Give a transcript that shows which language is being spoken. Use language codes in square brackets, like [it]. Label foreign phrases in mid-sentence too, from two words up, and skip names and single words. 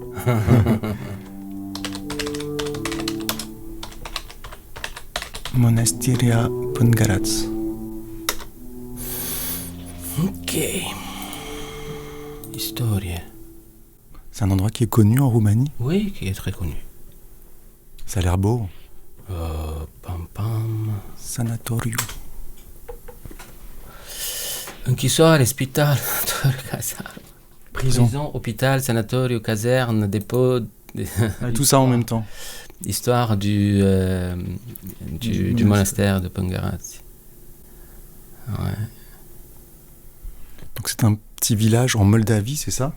[ro] Mănăstirea Pângăraț. [fr] Ok. Historie. C'est un endroit qui est connu en Roumanie? Oui, qui est très connu. Ça a l'air beau. [ro] Sanatoriu. Închisoare, spital, cazerne. [fr] Prison. Hôpital, sanatoriu, caserne, dépôt. Tout ça en même temps. Histoire du monastère de Pângăraț. Ouais. Donc c'est un petit village en Moldavie, c'est ça?